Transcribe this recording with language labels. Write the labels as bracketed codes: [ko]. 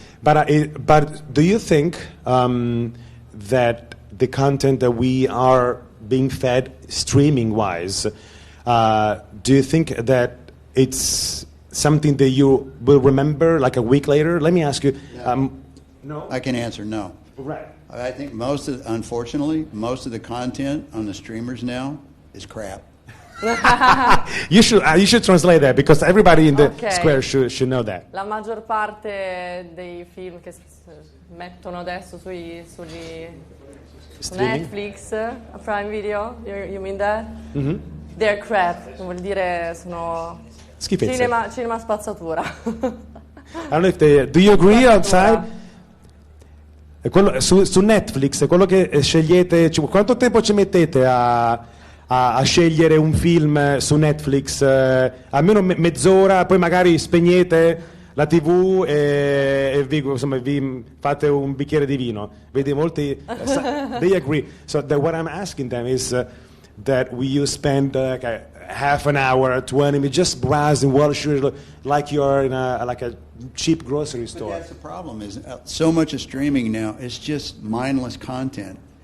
[en] But do you think that the content that we are being fed streaming-wise, do you think that it's something that you will remember like a week later? Let me ask you. No. I can answer no. Right. I think unfortunately, most of the content on the streamers now is crap. You should translate that because everybody in the square should know that. [it] La maggior parte dei film che mettono adesso su Netflix, Prime Video, [en] you mean that? [it] Mm-hmm. [en] They're crap, [it] vuol dire sono cinema spazzatura. [en] I don't know if do you agree outside? [it] Su Netflix, quello che scegliete, quanto tempo ci mettete a scegliere un film su Netflix? Almeno mezz'ora, poi magari spegnete la TV e vi fate un bicchiere di vino. Vedi, molti [en] they agree. So what I'm asking them is that you spend half an hour, 20 minutes just browsing Wall Street like you're in a cheap grocery store. But that's the problem, is so much of streaming now is just mindless content.